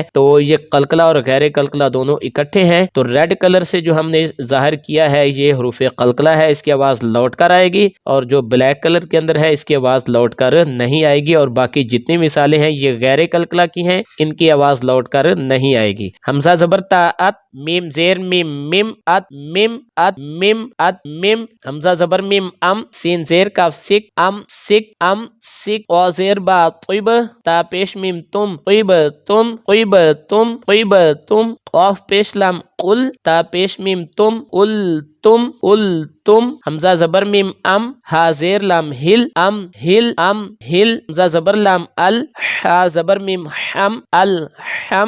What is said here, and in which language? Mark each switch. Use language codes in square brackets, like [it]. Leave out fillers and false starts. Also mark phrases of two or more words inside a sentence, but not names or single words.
[ur] تو یہ قلقلہ اور غیر قلقلہ دونوں اکٹھے ہیں، تو ریڈ کلر سے جو ہم نے ظاہر کیا ہے یہ حروف قلقلہ ہے، اس کی آواز لوٹ کر آئے گی، اور جو بلیک کلر کے اندر ہے اس کی آواز لوٹ کر نہیں آئے گی، اور باقی جتنی مثالیں ہیں یہ غیر قلقلہ کی ہیں، ان کی آواز لوٹ کر نہیں آئے گی. حمزہ زبر تا ات میم زیر میم میم ات میم ات میم ات میم. حمزہ زبر میم ام سین زیر کاف سک ام سک ام سک. او زیر با طیب تا پیش میم تم طیب تم طیب تم طیب تم. قاف پیش لام قل تا پیش میم تم ال تم ال تم. حمزہ زبر میم ام ہا زیر لام ہل ام ہل ام ہل. حمزہ زبر لام ال ہا زبر میم ہم ال ہم.